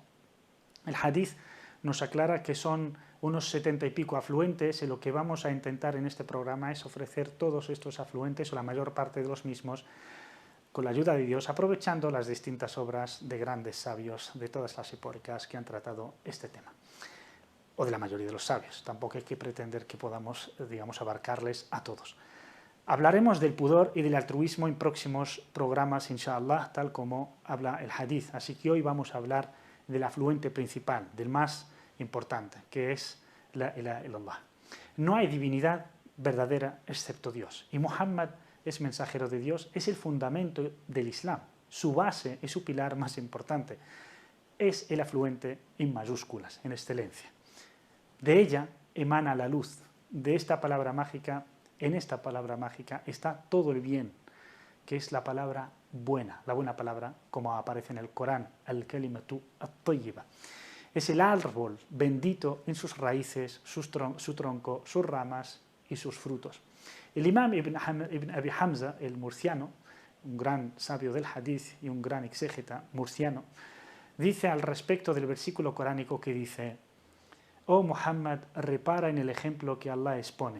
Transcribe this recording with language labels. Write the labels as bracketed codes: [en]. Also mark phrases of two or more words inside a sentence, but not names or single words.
[es] El hadith nos aclara que son unos 70 y pico afluentes, y lo que vamos a intentar en este programa es ofrecer todos estos afluentes, o la mayor parte de los mismos, con la ayuda de Dios, aprovechando las distintas obras de grandes sabios de todas las épocas que han tratado este tema, o de la mayoría de los sabios. Tampoco hay que pretender que podamos, digamos, abarcarles a todos. Hablaremos del pudor y del altruismo en próximos programas, inshallah, tal como habla el hadith. Así que hoy vamos a hablar del afluente principal, del más importante, que es [ar] لا إله إلا الله. [es] No hay divinidad verdadera excepto Dios. Y Muhammad es mensajero de Dios, es el fundamento del Islam. Su base es su pilar más importante. Es el afluente en mayúsculas, en excelencia. De ella emana la luz. De esta palabra mágica, en esta palabra mágica está todo el bien, que es la palabra buena, la buena palabra, como aparece en el Corán, [ar] الكلمة الطيبة. [es] Es el árbol bendito en sus raíces, su tronco, sus ramas y sus frutos. El imam Ibn Abi Hamza, el murciano, un gran sabio del hadith y un gran exégeta murciano, dice al respecto del versículo coránico que dice: «Oh Muhammad, repara en el ejemplo que Allah expone.